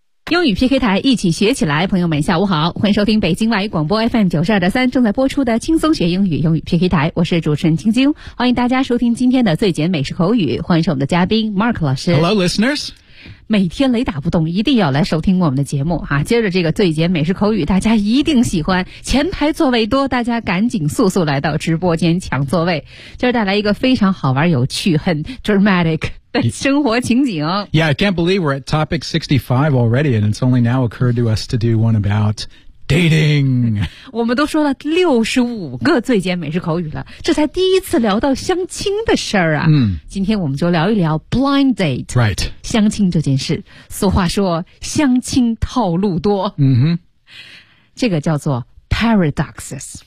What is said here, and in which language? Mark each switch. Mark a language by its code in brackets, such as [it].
[zh] 英语 PK 台，一起学起来。朋友们下午好，欢迎收听北京外语广播 FM92.3 正在播出的轻松学英语英语 PK 台，我是主持人晶晶，欢迎大家收听今天的最简美式口语，欢迎是我们的嘉宾 Mark 老师。 [en] Hello listeners， [zh] 每天雷打不动，一定要来收听我们的节目啊！接着这个最简美式口语，大家一定喜欢。前排座位多，大家赶紧速速来到直播间抢座位。今儿带来一个非常好玩、有趣、很 dramatic 的生活情景。 [en] Yeah, I can't believe we're at topic 65 already, and it's only now occurred to us to do one about dating. [zh] 我们都说了65个最简美式口语了，这才第一次聊到相亲的事儿啊。今天我们就聊一聊 blind date. [en] Right. [zh] 相亲这件事，俗话说相亲套路多。这个叫做 paradoxes.